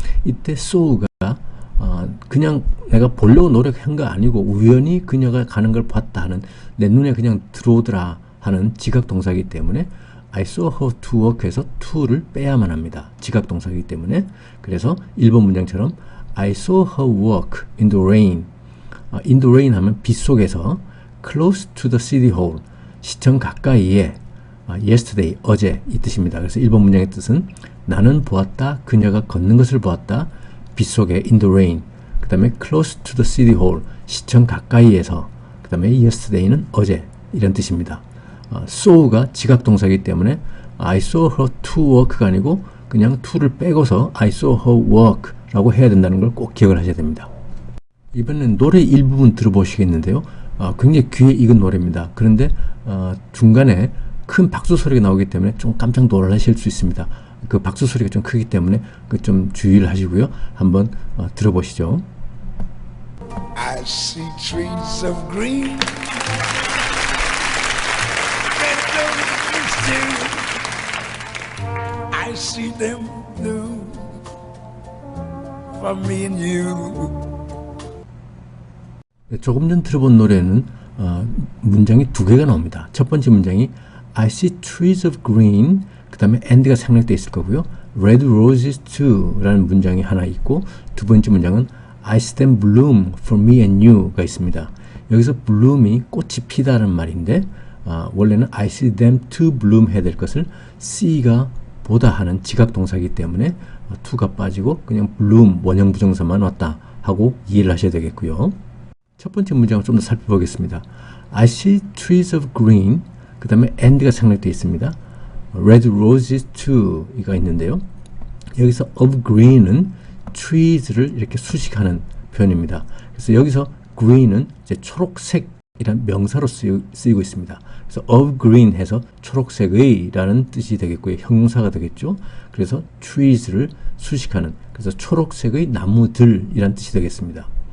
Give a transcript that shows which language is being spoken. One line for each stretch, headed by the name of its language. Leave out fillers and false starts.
Korean: 이때 saw가 그냥 내가 보려고 노력한 거 아니고 우연히 그녀가 가는 걸 봤다 하는, 내 눈에 그냥 들어오더라 하는 지각 동사이기 때문에
English: I saw her to walk
Korean: 에서 to를 빼야만 합니다. 지각 동사이기 때문에. 그래서 1번 문장처럼
English: I saw her walk in the rain. in the rain
Korean: 하면 빗 속에서
English: close to the city hall.
Korean: 시청 가까이에 yesterday, 어제 이 뜻입니다. 그래서 1번 문장의 뜻은 나는 보았다. 그녀가 걷는 것을 보았다. 빗 속에
English: in the rain.
Korean: 그 다음에
English: close to the city hall.
Korean: 시청 가까이에서. 그 다음에 yesterday는 어제 이런 뜻입니다. saw가 지각동사이기 때문에
English: I saw her to walk
Korean: 가 아니고 그냥 to를 빼고서
English: I saw her walk
Korean: 라고 해야 된다는 걸 꼭 기억을 하셔야 됩니다. 이번엔 노래 일부분 들어보시겠는데요. 굉장히 귀에 익은 노래입니다. 그런데 중간에 큰 박수 소리가 나오기 때문에 좀 깜짝 놀라실 수 있습니다. 그 박수 소리가 좀 크기 때문에 좀 주의를 하시고요. 한번 들어보시죠.
English: I see trees of green, red roses too. I see them blue for me and you.
Korean: 조금 전 들어본 노래는 문장이 두 개가 나옵니다. 첫 번째 문장이
English: I see trees of green,
Korean: 그 다음에 and가 생략되어 있을 거고요.
English: red roses too
Korean: 라는 문장이 하나 있고, 두 번째 문장은
English: I see them bloom for me and you가
Korean: 있습니다. 여기서 bloom이 꽃이 피다라는 말인데 원래는
English: I see them to bloom
Korean: 해야 될 것을 see가 보다 하는 지각동사이기 때문에 to가 빠지고 그냥 bloom 원형 부정사만 왔다 하고 이해를 하셔야 되겠고요. 첫 번째 문장을 좀 더 살펴보겠습니다.
English: I see trees of green,
Korean: 그 다음에
English: and가
Korean: 생략되어 있습니다.
English: red roses too
Korean: 이가 있는데요. 여기서 of green은 trees를 이렇게 수식하는 표현입니다. 그래서 여기서 green은 이제 초록색이란 명사로 쓰이고 있습니다. 그래서 of green 해서 초록색의 라는 뜻이 되겠고요. 형용사가 되겠죠. 그래서 trees를 수식하는, 그래서 초록색의 나무들이란 뜻이 되겠습니다.